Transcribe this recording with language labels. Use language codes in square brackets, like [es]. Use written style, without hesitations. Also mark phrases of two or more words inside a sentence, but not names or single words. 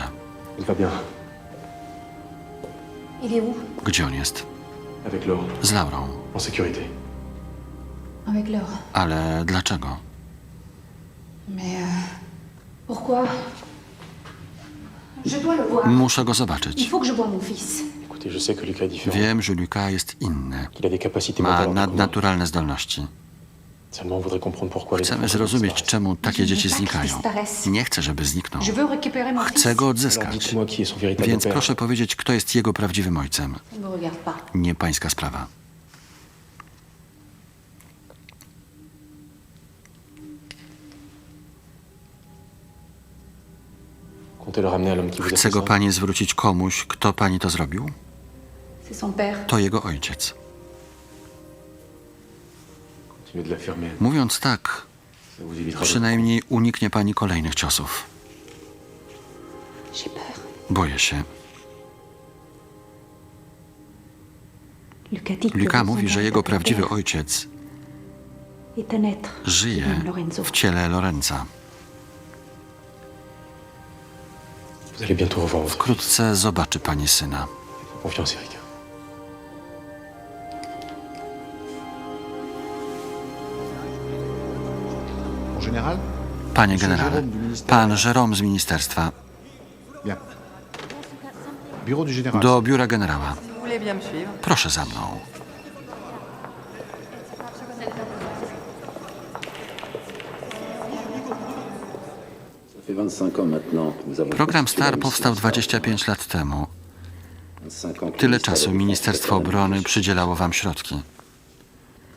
[fr] Il va bien. Il est où? [pl] Gdzie on jest? [fr] Avec Laure. [pl] Z Laurą. [fr] En sécurité. Avec Laure. [pl] Ale dlaczego? [fr] Mais pourquoi? Je dois le voir. [pl] Muszę go [fr] Il [pl] zobaczyć. [fr] faut que je voie mon fils. Écoutez, je sais que Lucas est différent. [pl] Wiem, że Luka jest inny. [fr] Qu'il a des capacités [pl] Ma [fr] mentales hors du commun. [pl] nadnaturalne zdolności. [fr] Seulement, on voudrait comprendre pourquoi les [pl] Chcemy [fr] enfants [pl] zrozumieć, [fr] disparaissent. [pl] czemu takie dzieci znikają. [fr] disparaissent. [pl] Nie chcę, żeby zniknął. [fr] Je veux récupérer mon fils. [pl] Chcę go [fr] Alors [pl] odzyskać. [fr] dites-moi qui est son véritable [pl] Więc [fr] père. [pl] proszę powiedzieć, kto jest jego prawdziwym ojcem. [fr] Ça ne me regarde pas. [pl] Nie pańska sprawa. [fr] Comptez le ramener à l'homme qui vous a [pl] Chce [fr] fait [pl] go [fr] ça. [pl] pani zwrócić komuś, kto pani to zrobił? [fr] C'est son père. [pl] To jego ojciec. [fr] Continuez de l'affirmer. [pl] Mówiąc tak, [fr] Ça vous évitera de... [pl] przynajmniej uniknie pani kolejnych ciosów. [fr] J'ai peur. [pl] Boję się. [fr] Lucas dit que [pl] Luka [fr] son [pl] mówi, że [fr] véritable [pl] jego prawdziwy [fr] père [pl] ojciec [fr] est un être qui [pl] żyje [fr] vient de Lorenzo. [pl] w ciele Lorenza. [fr] Vous allez bientôt revoir votre [pl] Wkrótce zobaczy pani syna. [fr] fils. Confiance, Erika. Mon général? [pl] Panie generale, pan Jérôme z ministerstwa. [fr] Bien. Bureau du général. [pl] Do biura generała. [fr] Vous voulez bien me suivre? [pl] Proszę za mną. Program STAR powstał 25 lat temu. Tyle czasu Ministerstwo Obrony przydzielało wam środki.